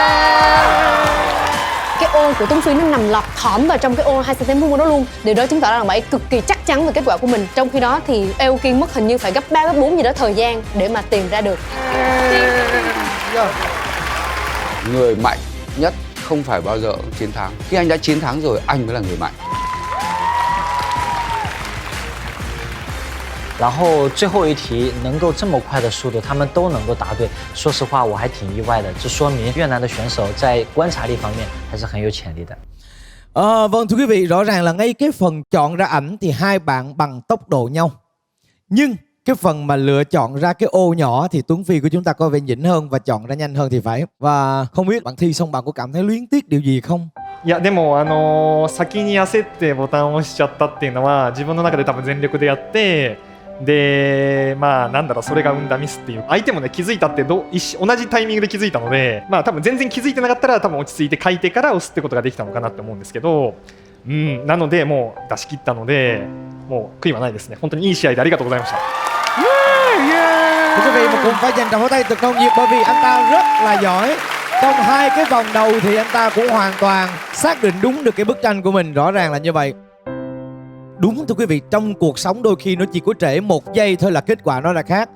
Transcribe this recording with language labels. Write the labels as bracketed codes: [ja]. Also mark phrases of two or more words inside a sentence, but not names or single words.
[vi] Cái ô của Tuấn Phi nó nằm lọt thỏm vào trong cái ô 2 cm vuông đó luôn. Điều đó chứng tỏ rằng bạn ấy cực kỳ chắc chắn về kết quả của mình. Trong khi đó thì Aoki mất hình như phải gấp 3 gấp 4 gì đó thời gian để mà tìm ra được. Người mạnh nhất không phải bao giờ chiến thắng. Khi anh đã chiến thắng rồi, anh mới là người mạnh. [zh] 然后最后一题能够这么快的速度，他们都能够答对。说实话，我还挺意外的，这说明越南的选手在观察力方面还是很有潜力的。 [vi] Vâng, thưa quý vị, rõ ràng là ngay cái phần chọn ra ảnh thì hai bạn bằng tốc độ nhau. Nhưng cái phần mà lựa chọn ra cái ô nhỏ thì Tuấn Phi của chúng ta có vẻ nhỉnh hơn và chọn ra nhanh hơn thì phải. Và không biết bạn thi xong bạn có cảm thấy luyến tiếc điều gì không? [ja] いやでも先に焦ってボタンを押しちゃったっていうのは自分の中で多分全力でやってでまあなんだろうそれが生んだミスっていう相手もね気づいたって同じタイミングで気づいたのでまあ多分全然気づいてなかったら多分落ち着いて書いてから押すってことができたのかなって思うんですけどなのでもう出し切ったのでもう悔いはないですね本当にいい試合でありがとうございました [vi] Thưa quý vị, mà cũng phải dành tràng pháo tay thật nồng nhiệt bởi vì anh ta rất là giỏi. Trong hai cái vòng đầu thì anh ta cũng hoàn toàn xác định đúng được cái bức tranh của mình, rõ ràng là như vậy. Đúng thưa quý vị, trong cuộc sống đôi khi nó chỉ có trễ 1 giây thôi là kết quả nó đã khác.